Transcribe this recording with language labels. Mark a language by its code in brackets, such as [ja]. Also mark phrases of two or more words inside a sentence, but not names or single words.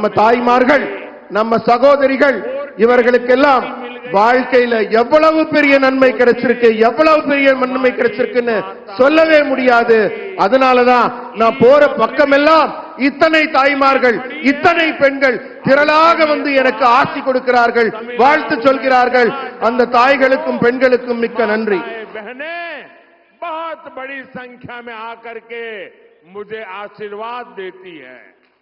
[ta] நம்ம தாய்மார்கள் நம்ம சகோதரிகள் இவர்களுக்கெல்லாம் வாழ்க்கையில எவ்வளவு பெரிய நன்மை கிடைச்சிருக்கு, எவ்வளவு பெரிய நன்மை கிடைச்சிருக்குன்னு சொல்லவே முடியாது. அதனாலதான் நான் போற பக்கமெல்லாம் இத்தனை தாய்மார்கள், இத்தனை பெண்கள் திரளாக வந்து எனக்கு ஆசி கொடுக்கிறார்கள், வாழ்த்து சொல்கிறார்கள். அந்த தாய்களுக்கும் பெண்களுக்கும் மிக்க நன்றி. [hi] बहुत बड़ी संख्या में आकर के मुझे आशीर्वाद देती है।